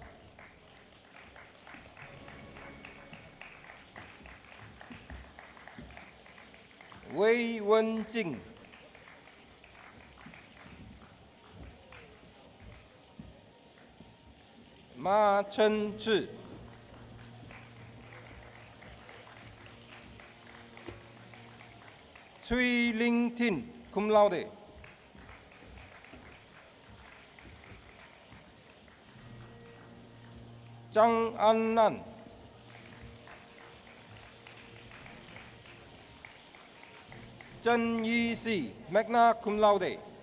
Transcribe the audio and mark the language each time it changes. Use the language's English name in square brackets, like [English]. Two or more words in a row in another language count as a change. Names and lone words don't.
[English] Wei Wen Jing, Ma Chen Zhi, Cui Ling Tin, [Latin] cum laude. [English] Zhang An Nan, Zhen Yi Si, [Latin] magna cum laude.